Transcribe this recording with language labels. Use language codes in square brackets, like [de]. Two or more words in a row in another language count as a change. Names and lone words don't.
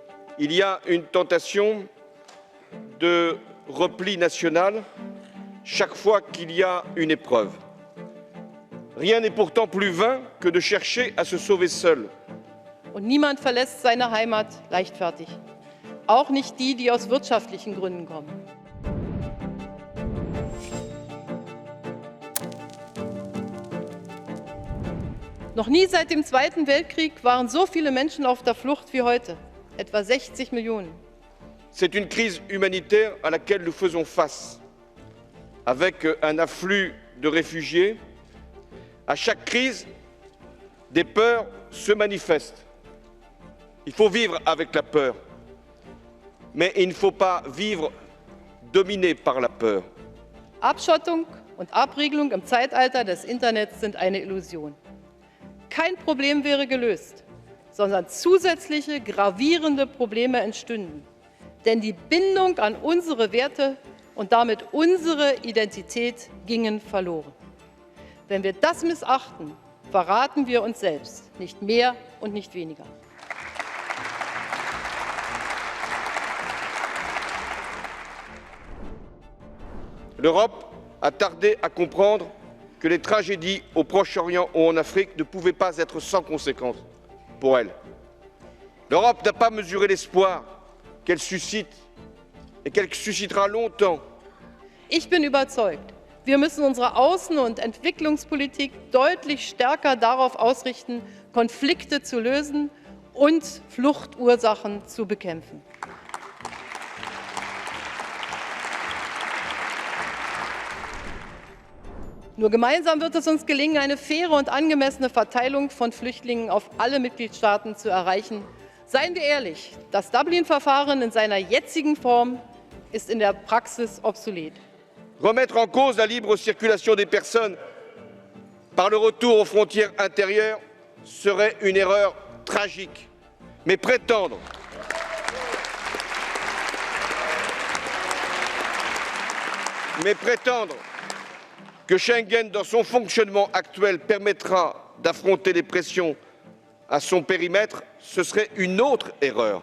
[fr] il y a une tentation de repli national chaque fois qu'il y a une épreuve. Rien n'est pourtant plus vain que de chercher à se sauver seul. [de] Und niemand verlässt seine Heimat leichtfertig. Auch nicht die, die aus wirtschaftlichen Gründen kommen. Noch nie seit dem Zweiten Weltkrieg waren so viele Menschen auf der Flucht wie heute, etwa 60 Millionen. [fr] C'est une crise humanitaire à laquelle nous faisons face, avec un afflux de réfugiés. À chaque crise, des peurs se manifestent. Il faut vivre avec la peur, mais il ne faut pas vivre dominé par la peur. [de] Abschottung und Abriegelung im Zeitalter des Internets sind eine Illusion. Kein Problem wäre gelöst, sondern zusätzliche gravierende Probleme entstünden. Denn die Bindung an unsere Werte und damit unsere Identität gingen verloren. Wenn wir das missachten, verraten wir uns selbst, nicht mehr und nicht weniger. [fr] L'Europe a tardé à comprendre que les tragédies au Proche-Orient ou en Afrique ne pouvaient pas être sans conséquences pour elle. L'Europe n'a pas mesuré l'espoir qu'elle suscite et qu'elle suscitera longtemps. [de] Ich bin überzeugt, wir müssen unsere Außen- und Entwicklungspolitik deutlich stärker darauf ausrichten, Konflikte zu lösen und Fluchtursachen zu bekämpfen. Nur gemeinsam wird es uns gelingen, eine faire und angemessene Verteilung von Flüchtlingen auf alle Mitgliedstaaten zu erreichen. Seien wir ehrlich, das Dublin-Verfahren in seiner jetzigen Form ist in der Praxis obsolet. [fr] Remettre en cause la libre circulation des personnes par le retour aux frontières intérieures serait une erreur tragique. Mais prétendre que Schengen, dans son fonctionnement actuel, permettra d'affronter les pressions à son périmètre, ce serait une autre erreur.